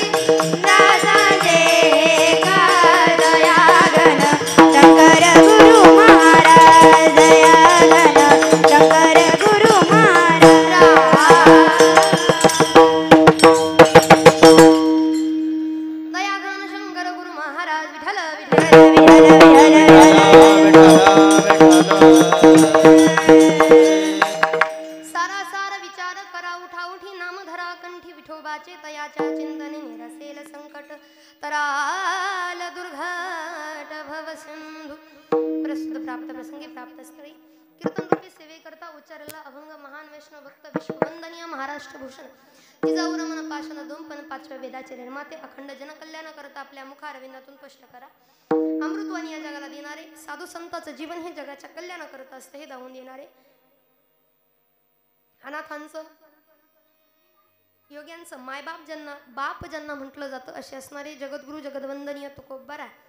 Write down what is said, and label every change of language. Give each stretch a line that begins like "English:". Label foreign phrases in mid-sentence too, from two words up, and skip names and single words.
Marathi: दादा का दया घन शंकर गुरु महाराज दया घन शंकर गुरु महाराज दया घन शंकर गुरु महाराज विठ्ठल सारा सार विचार करा उठा उठी नाम धरा कंठी विठोबाचे तयाच्या चिंतने निरसेल संकट तराल दुर्घट भव सिंधू प्रस्तुत प्राप्त प्रसंगी प्राप्त स्थळी कीर्तन रूपी सेवे करता उच्चारला अभंग महान वैष्णव भक्त विश्ववंदनीय महाराष्ट्र भूषण जिजाऊ रमण पाषाण दोंपन पाचव्या वेदाचे निर्माते अखंड जनकल्याण करता आपल्या मुखारविंदातून स्पष्ट करा अमृतवाणी या जगाला देणारे साधू संतांचं जीवन हे जगाच्या कल्याण करत असते हे दावून देणारे अनाथांचं योग्यांचं मायबाप ज्यांना बाप ज्यांना म्हटलं जातं असे असणारे जगद्गुरु जगदवंदनीय तुकोबारा